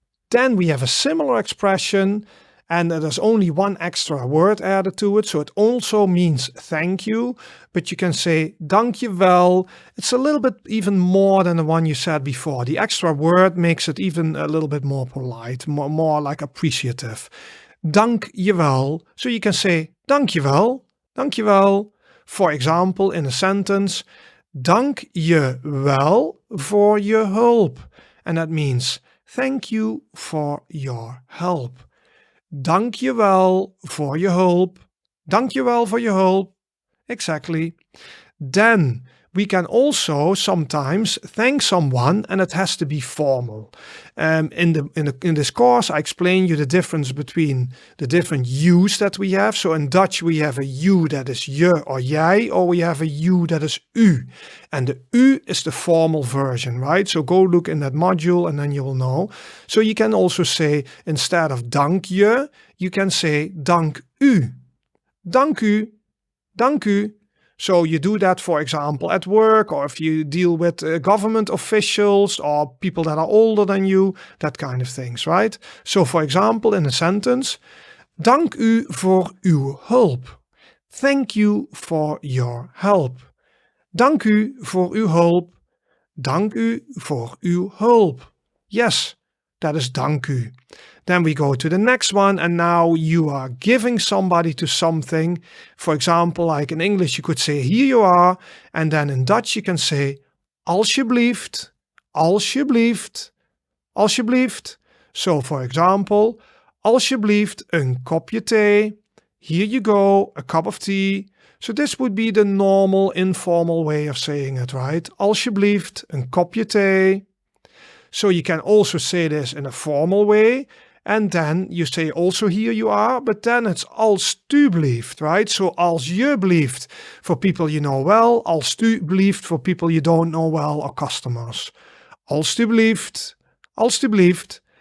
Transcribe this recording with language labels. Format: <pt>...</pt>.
<en>Then we have a similar expression, and there's only one extra word added to it, so it also means thank you, but you can say dankjewel. It's a little bit even more than the one you said before. The extra word makes it even a little bit more polite, more like appreciative. Dankjewel. So you can say dankjewel, dankjewel. For example, in a sentence,</en> <nl>dank je wel voor je hulp.</nl> <en>And that means thank you for your help.</en> <nl>Dank je wel voor je hulp. Dank je wel voor je hulp. Exactly.</nl> <en>Then we can also sometimes thank someone, and it has to be formal. In this course, I explain you the difference between the different you's that we have. So in Dutch, we have a you that is je or jij, or we have a you that is u. And the u is the formal version, right? So go look in that module and then you will know. So you can also say, instead of dank je, you can say dank u. Dank u. Dank u. So you do that, for example, at work, or if you deal with government officials or people that are older than you, that kind of things, right? So for example, in a sentence,</en> <nl>dank u voor uw hulp.</nl> <en>Thank you for your help.</en> <nl>Dank u voor uw hulp. Dank u voor uw hulp.</nl> <en>Yes, that is</en> <nl>dank u.</nl> <en>Then we go to the next one, and now you are giving somebody to something. For example, like in English, you could say, here you are. And then in Dutch, you can say, alsjeblieft, alsjeblieft, alsjeblieft. So for example,</en> <nl>alsjeblieft een kopje thee.</nl> <en>Here you go, a cup of tea. So this would be the normal, informal way of saying it, right?</en> <nl>Alsjeblieft een kopje thee.</nl> <en>So you can also say this in a formal way. And then you say also here you are, but then it's alstublieft, right? So alsjeblieft for people you know well, alstublieft for people you don't know well or customers.</en> <nl>Alstublieft, alstublieft.</nl>